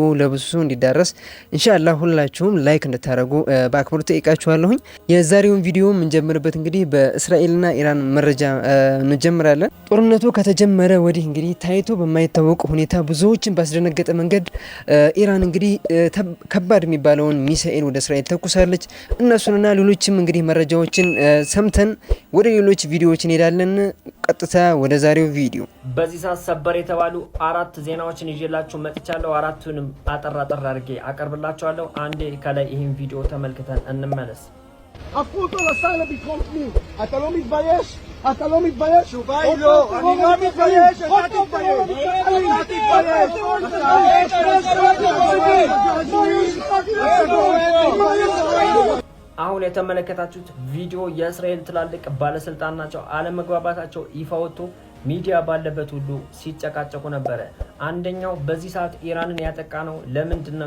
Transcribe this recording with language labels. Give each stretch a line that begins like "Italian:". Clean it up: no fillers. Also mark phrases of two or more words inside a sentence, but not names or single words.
Amharic: ለብዙ ሰው እንዲዳረስ
Arabic: إن شاء الله
Amharic: ሁላችሁም ላይክ እንድታደርጉ በአክብሮት ጠይቃችኋለሁኝ። የዛሬውን ቪዲዮ እንጀምርበት እንግዲህ በእስራኤልና ኢራን መረጃ እንጀምራለን። ጦርነቱ ከተጀመረ ወዲህ እንግዲህ ታይቶ በማይታወቅ ሁኔታ ብዙዎችን ባስደነገጠ መንገድ ኢራን እንግዲህ ከባድ የሚባለውን ሚሳኤል ወደ እስራኤል ተኩሳለች። እነሱንና ሌሎችም እንግዲህ መረጃዎችን ሰምተን ወደ ሌሎች ቪዲዮዎች እንሄዳለን። ቀጥታ ወደ ዛሬው ቪዲዮ። በዚህ ሰዓት ሰበር የተባሉ 4 ዜናዎችን ይዤላችሁ መጥቻለሁ። አራቱንም አጠር አድርጌ አቀርብላችኋለሁ። አንዴ ከላይ ይህን ቪዲዮ ተመልክተን እንመለስ።
Hebrew: הפכו לשר לביטחון פנים. אתה לא מתבייש? אתה לא מתבייש? תשובה היא לא. אני לא מתבייש. אתה תתבייש.
Amharic: አሁን የተመለከታችሁት ቪዲዮ የእስራኤል ትላልቅ ባለስልጣን ናቸው። አለመግባባታቸው ይፋ ወጥቶ ሚዲያ ባለበት ሁሉ ሲጨቃጨቁ ነበረ። አንደኛው በዚህ ሰዓት ኢራንን ያጠቃ ነው ለምንድን ነው